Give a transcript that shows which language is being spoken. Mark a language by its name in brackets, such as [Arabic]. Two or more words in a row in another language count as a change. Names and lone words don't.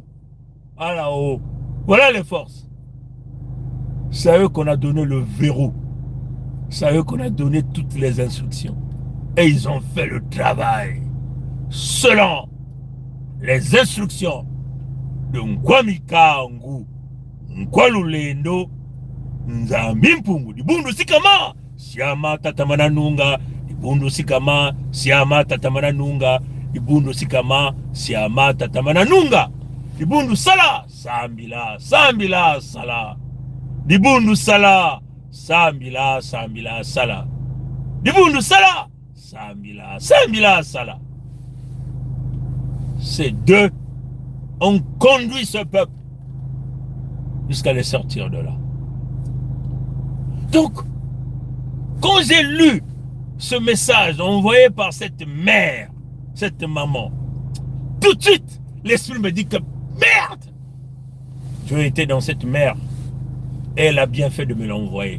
[French] À là-haut. Voilà les forces. C'est à eux qu'on a donné le verrou. C'est à eux qu'on a donné toutes les instructions. Et ils ont fait le travail selon les instructions de [Kongo] Nkwamikangu, Nkwalulendo, Nzambimpungu, Dibundu Sikama, Siama Tatamananunga, Dibundu Sikama, Siama Tatamananunga, Dibundu Sikama, Siama Tatamananunga, Dibundu Sala, Sambila, Sambila, Sala, Dibundu Sala, Sambila, Sambila, Sala, Dibundu Sala, Sambila, Sambila, Sala. [French] C'est deux On conduit ce peuple jusqu'à les sortir de là. Donc, quand j'ai lu ce message envoyé par cette mère, cette maman, tout de suite, l'esprit me dit que merde, Dieu était dans cette mère et elle a bien fait de me l'envoyer.